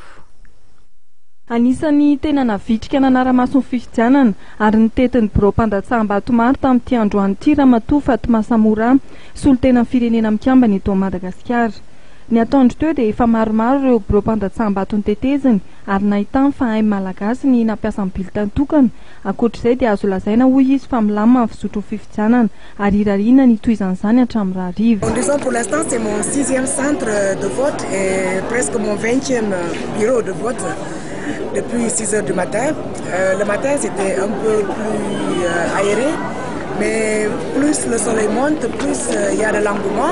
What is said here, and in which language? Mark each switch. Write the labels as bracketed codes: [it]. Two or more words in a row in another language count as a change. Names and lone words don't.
[mg] Anisany tena navitrika nanara-mason'ny fifidianana ary nitetin'ny Biro-mpandatsaham-bato maro tamin'ity androany ity Ramatoa Fatima Samoura solitena firenena mikambana eto Madagasikara. Ny ataondro teo dia efa maromaro ireo Biro-mpandatsaham-bato niteteziny ary nahitany fa hainy malagasy ny nampiasa ny bulletin tokana. Ankoatr'izay dia azo lazaina hoy izy fa milamina amin'ny fisotro fifidianana ary irariana ny tohizan'izany hatramin'ny rahariva. [fr] Disons pour l'instant c'est mon 6e centre de vote et presque mon 20e bureau de vote depuis 6 heures du matin. Le matin c'était un peu plus aéré. Mais plus le soleil monte, plus il y a de l'engouement.